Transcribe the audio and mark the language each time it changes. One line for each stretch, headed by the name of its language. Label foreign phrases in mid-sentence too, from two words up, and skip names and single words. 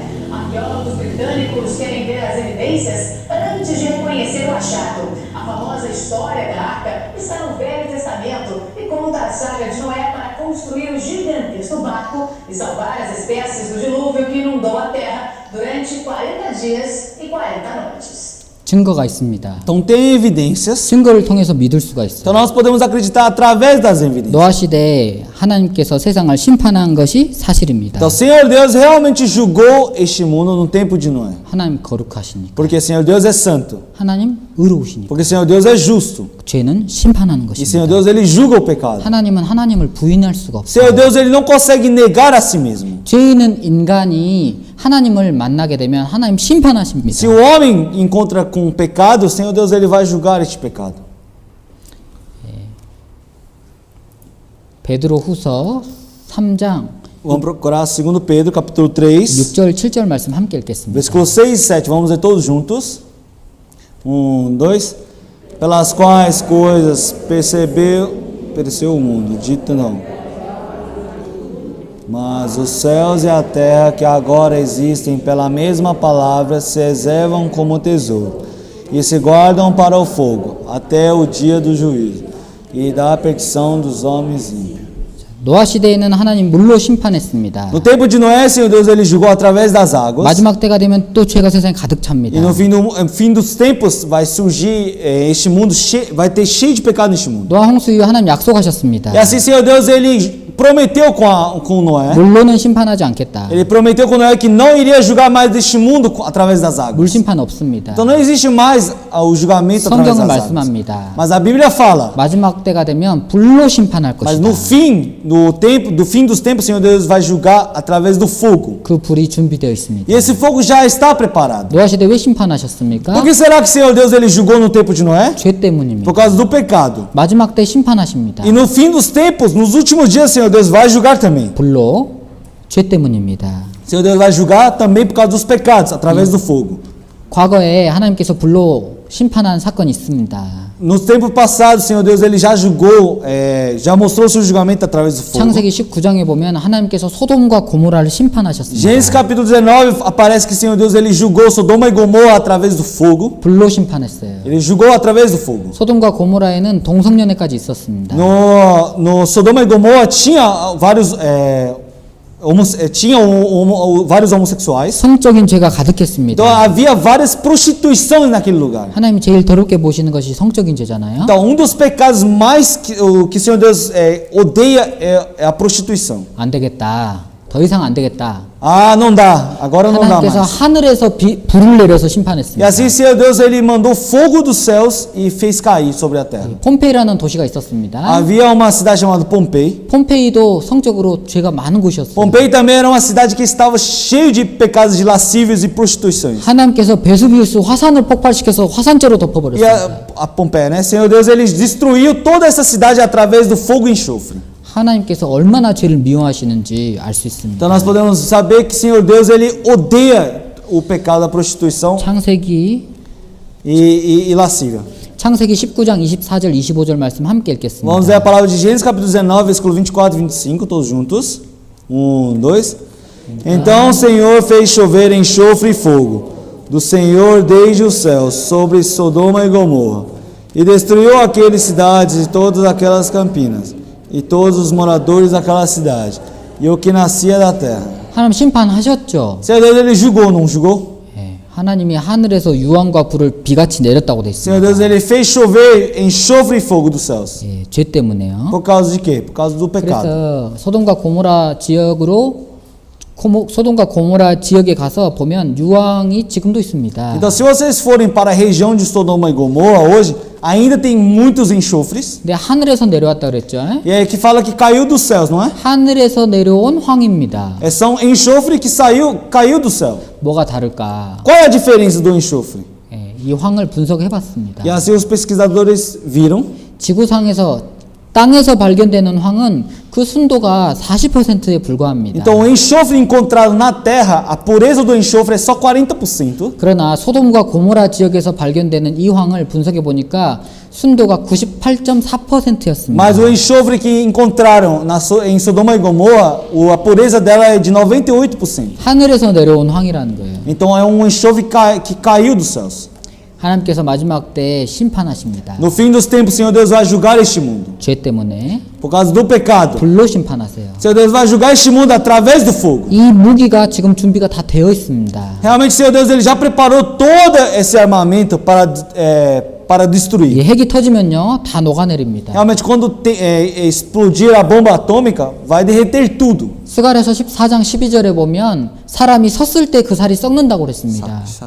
Portuguese: Arqueólogos britânicos querem ver as evidências antes de reconhecer o achado. A famosa história da Arca está no Velho Testamento e conta a saga de Noé para construir o gigantesco barco e salvar as espécies do dilúvio que inundou a terra durante 40 dias e 40 noites.
Korean: 증거가 있습니다.
Portuguese: Então tem evidências.
Korean: 증거를 통해서 믿을 수가 있어요.
Portuguese: Então nós podemos acreditar através das evidências.
Korean: 노아 시대에 하나님께서 세상을 심판한 것이 사실입니다.
Portuguese: Então o Senhor Deus realmente julgou este mundo no tempo de Noé.
Korean: 하나님 거룩하시니까.
Portuguese: Porque o Senhor Deus é santo.
Korean: 하나님 의로우시니까.
Portuguese: Porque o Senhor Deus é justo.
Korean: 죄는 심판하는
Portuguese: E o Senhor
Korean: 것입니다.
Portuguese: Deus ele julga o pecado.
Korean: 하나님은 하나님을 부인할 수가
Portuguese: O Senhor
Korean: 없어요.
Portuguese: Deus ele não consegue negar a si mesmo.
Korean: 죄인은 인간이 하나님을 만나게 되면 하나님 심판하십니다.
Portuguese: Se o homem encontra com pecado, o Senhor Deus ele vai julgar este pecado.
Korean: 베드로후서 3장
Portuguese: Vamos procurar 2 Pedro, capítulo 3,
Korean: 6절 7절 말씀 함께 읽겠습니다.
Portuguese: versículos 6 e 7. Vamos ler todos juntos. 1, 2. Pelas quais coisas pereceu o mundo, dito não. Mas os céus e a terra que agora existem pela mesma palavra se reservam como tesouro e se guardam para o fogo até o dia do juízo e da perdição dos homens ímpios.
Korean: 노아 시대에는 하나님 물로 심판했습니다.
Portuguese: No tempo de Noé, Senhor Deus ele julgou através das águas.
Korean: 마지막 때가 되면 또 죄가 세상에 가득
Portuguese: E
Korean: 찹니다.
Portuguese: no fim dos tempos vai surgir este mundo vai ter cheio de pecado neste mundo.
Korean: 노아 홍수 이후 하나님 약속하셨습니다.
Portuguese: E assim, Senhor Deus ele prometeu com Noé.
Korean: 물로는 심판하지 않겠다.
Portuguese: Ele prometeu com Noé que não iria julgar mais deste mundo através das águas.
Korean: 물 심판 없습니다.
Portuguese: Então não existe mais o julgamento através
Korean: 성경은
Portuguese: das águas.
Korean: 말씀합니다.
Portuguese: Mas a Bíblia fala.
Korean: 마지막 때가 되면 불로 심판할
Portuguese: Mas
Korean: 것이다.
Portuguese: no fim dos tempos, Senhor Deus vai julgar através do fogo.
Korean: 그 불이 준비되어 있습니다.
Portuguese: E esse fogo já está preparado.
Korean: 노아 시대 왜 심판하셨습니까?
Portuguese: Por que será que Senhor Deus ele julgou no tempo de Noé?
Korean: 죄 때문입니다.
Portuguese: Por causa do pecado.
Korean: 마지막 때 심판하십니다.
Portuguese: E no fim dos tempos, nos últimos dias, Senhor Deus vai julgar também.
Korean: 불로 죄 때문입니다.
Portuguese: Senhor Deus vai julgar também por causa dos pecados, através do fogo.
Korean: 과거에 하나님께서 불로 심판한 사건이 있습니다.
Portuguese: Nos tempos passados, Senhor Deus ele já julgou, já mostrou seu julgamento através do fogo.
Korean: 창세기 19장에 보면 하나님께서 소돔과 고모라를 심판하셨습니다.
Portuguese: Gênesis capítulo 19 aparece que Senhor Deus ele julgou Sodoma e Gomorra através do fogo.
Korean: 불로 심판했어요.
Portuguese: Ele julgou através do fogo.
Korean: 소돔과 고모라에는 동성연애까지 있었습니다.
Portuguese: No Sodoma e Gomorra tinha vários vários homossexuais.
Korean: 성적인 죄가 가득했습니다.
Portuguese: Então havia várias prostituições naquele lugar.
Korean: 하나님이 제일 더럽게 보시는 것이 성적인 죄잖아요.
Portuguese: Então dos pecados mais que o Senhor Deus odeia é a prostituição.
Korean: 안 되겠다. 더 이상 안 되겠다.
Portuguese: Ah, não dá. Agora não dá
Korean: 하나님께서
Portuguese: mais.
Korean: 하늘에서 불을 내려서
Portuguese: E
Korean: 심판했습니다.
Portuguese: assim, Senhor Deus, ele mandou fogo dos céus e fez cair sobre a terra.
Korean: 폼페이라는 도시가 있었습니다.
Portuguese: Havia uma cidade chamada Pompei.
Korean: 폼페이도 성적으로 죄가 많은 곳이었어요.
Portuguese: Pompei também era uma cidade que estava cheio de pecados de lascívios e prostituições.
Korean: 하나님께서 베수비우스 화산을 폭발시켜서 화산재로
Portuguese: E
Korean: 덮어버렸습니다.
Portuguese: a Pompeia, né? Senhor Deus, ele destruiu toda essa cidade através do fogo e enxofre.
Korean: 하나님께서 얼마나 죄를 미워하시는지 알 수 있습니다.
Portuguese: Então nós podemos saber que Senhor Deus, ele odeia o pecado da prostituição
Korean: 창세기
Portuguese: e lascívia.
Korean: 창세기 19장 24절 25절 말씀 함께 읽겠습니다.
Portuguese: Vamos ler a palavra de Gênesis capítulo 19, versículo 24 e 25, todos juntos. 1, 2. Então o Senhor fez chover enxofre e fogo do Senhor desde os céus sobre Sodoma e Gomorra e destruiu aquelas cidades e todas aquelas campinas e todos os moradores daquela cidade e o que nascia da terra.
Korean: 하나님 심판하셨죠.
Portuguese: Senhor Deus, ele julgou, não julgou?
Korean: 예, 하나님이 하늘에서 유황과 불을 비같이 내렸다고 돼
Portuguese: Senhor
Korean: 있습니다.
Portuguese: Deus, ele fez chover enxofre e fogo dos céus.
Korean: 예, 죄 때문에요.
Portuguese: Por causa de quê? Por causa do pecado.
Korean: 그래서 소돔과 고모라 지역으로 소돔과 고모라 지역에 가서 보면 유황이 지금도 있습니다.
Portuguese: Então, se vocês forem para a região de Sodoma e Gomorra hoje, ainda tem muitos enxofres.
Korean: 근데 하늘에서 내려왔다 그랬죠.
Portuguese: E é que fala que caiu dos céus, não é?
Korean: 하늘에서 내려온 황입니다.
Portuguese: São enxofre que caiu do céu.
Korean: 뭐가 다를까?
Portuguese: Qual é a diferença do enxofre?
Korean: 예, 이 황을 분석해봤습니다.
Portuguese: E assim os pesquisadores viram
Korean: 지구상에서 땅에서 발견되는 황은 그 순도가 40%에 불과합니다.
Portuguese: Então, o enxofre encontrado na terra, a pureza do enxofre é só 40%.
Korean: 그러나 소돔과 고모라 지역에서 발견되는 이 황을 분석해 보니까 순도가 98.4%였습니다.
Portuguese: Mas o enxofre que encontraram em Sodoma e Gomorra, a pureza dela é de 98%.
Korean: 하늘에서 내려온 황이라는 거예요.
Portuguese: Então, é um enxofre que caiu dos céus.
Korean: 하나님께서 마지막 때에 심판하십니다.
Portuguese: No fim dos tempos, o Senhor Deus vai julgar este mundo.
Korean: 죄 때문에
Portuguese: Por causa do pecado.
Korean: 불로 심판하세요.
Portuguese: O Senhor Deus vai julgar este mundo através do fogo.
Korean: 이 무기가 지금 준비가 다 되어 있습니다.
Portuguese: Realmente, o Senhor Deus ele já preparou todo esse armamento para
Korean: 이
Portuguese: destruir.
Korean: 핵이 터지면요 다 녹아내립니다.
Portuguese: Realmente, quando explodir a bomba atômica, vai derreter tudo.
Korean: 스가랴서 14장 12절에 보면 사람이 섰을 때 그 살이 썩는다고 그랬습니다.